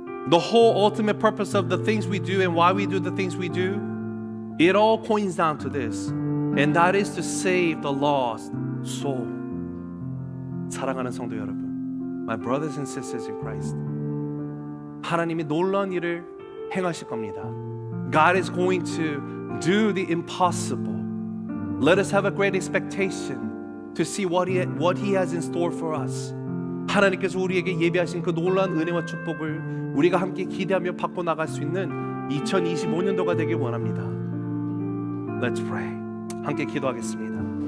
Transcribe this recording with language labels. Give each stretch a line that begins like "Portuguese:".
English: The whole ultimate purpose of the things we do and why we do the things we do, it all comes down to this, and that is to save the lost soul.
Korean: 사랑하는 성도 여러분,
English: my brothers and sisters in Christ,
Korean: 하나님이 놀라운 일을 행하실 겁니다.
English: God is going to do the impossible. Let us have a great expectation to see what He has in store for us.
Korean: 하나님께서 우리에게 예비하신 그 놀라운 은혜와 축복을 우리가 함께 기대하며 받고 나갈 수 있는 2025년도가 되길 원합니다.
English: Let's pray.
Korean: 함께 기도하겠습니다.